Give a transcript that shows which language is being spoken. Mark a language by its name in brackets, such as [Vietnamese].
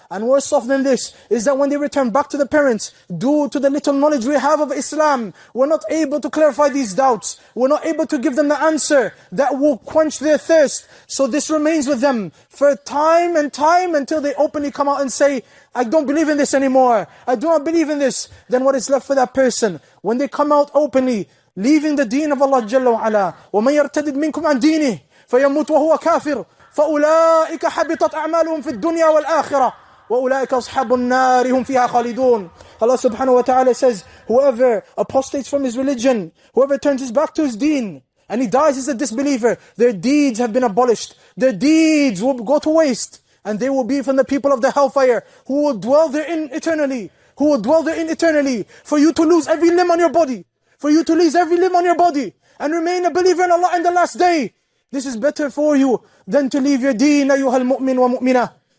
[English] And worse off than this is that when they return back to the parents, due to the little knowledge we have of Islam, we're not able to clarify these doubts. We're not able to give them the answer that will quench their thirst. So this remains with them for time and time until they openly come out and say, I don't believe in this anymore. I do not believe in this. Then what is left for that person? When they come out openly, leaving the deen of Allah Jalla wa Ala, [Arabic] وَمَنْ يَرْتَدِدْ مِنْكُمْ عَنْ دِينِهِ فيموت وهو كافر فأولئك حبطت أعمالهم في الدنيا والآخرة وأولئك أصحاب النار هم فيها خالدون. [English] Allah subhanahu wa ta'ala says, whoever apostates from his religion, whoever turns his back to his deen, and he dies as a disbeliever, their deeds have been abolished. Their deeds will go to waste, and they will be from the people of the hellfire, who will dwell therein eternally. Who will dwell therein eternally. For you to lose every limb on your body, for you to lose every limb on your body, and remain a believer in Allah in the last day, this is better for you than to leave your deen, ayyuhal mu'min wa mu'minah.